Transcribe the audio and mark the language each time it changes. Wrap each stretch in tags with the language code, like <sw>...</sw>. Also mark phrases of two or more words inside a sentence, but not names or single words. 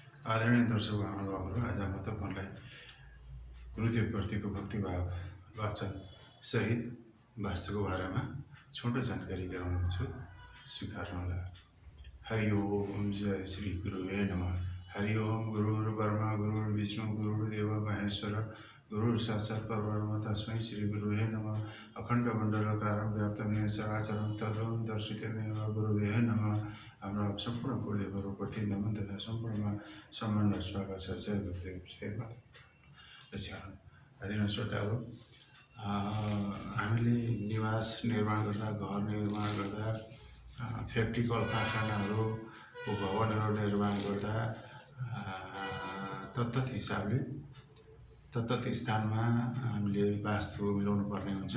<ne>आदरणीय दर्शक महानुभावहरू, आज म तपाईहरुलाई गुरुदेवप्रतिको भक्तिभाव वाचन सहित वास्तुको बारेमा छोटो जानकारी गराउनेछु।</ne> <sa>स्वीकार्नुहोला। हरि ओम। जय श्री गुरुवे नमः। हरि ओम। गुरुर्ब्रह्मा गुरुर्विष्णु गुरुर्देव महेश्वर गुरुर् साक्षात् परब्रह्म तस्मै श्री गुरुवे नमः। अखण्ड मण्डलाकारं व्याप्तं येन चराचरं तत्त्वं दर्शितमेव गुरुवे नमः।</sa> <ne>हाम्रा सम्पूर्ण गुरुदेवहरूप्रति नमन तथा सम्पूर्णमा सम्मान र स्वागत छ। जय गुरुदेव, जय माता। आदरणीय श्रोताहरू, हामीले निवास निर्माण गर्दा, घर निर्माण गर्दा, फ्याक्ट्री कल कारखानाहरूको भवनहरू निर्माण गर्दा तत्त हिसाबले तत्त स्थानमा हामीले वास्तु मिलाउनु पर्ने हुन्छ।</ne>